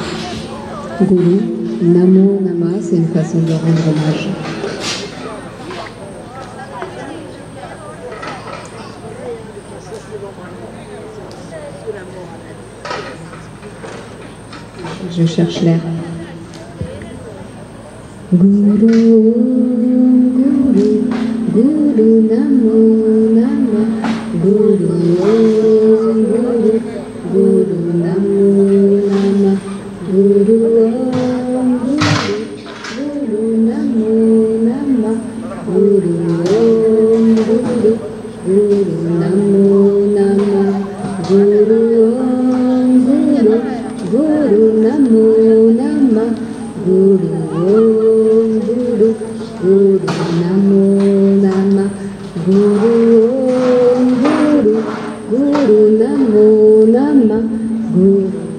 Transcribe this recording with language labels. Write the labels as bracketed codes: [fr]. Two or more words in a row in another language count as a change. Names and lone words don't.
[fr] Gourou, [sa] Namo, Nama, [fr] c'est une façon de rendre hommage. Je cherche l'air. [sa] Guru, Guru, Guru, Namo, Nama, Guru, Guru, Guru, Namo, Nama, Guru, Guru, Namo, Nama, Guru, Guru, Guru, Namo, Nama, Guru, Guru, Guru, Namo, Nama, Guru, Guru, Guru, Namo, Nama, Guru, Guru, Guru, Namo, Nama, Guru,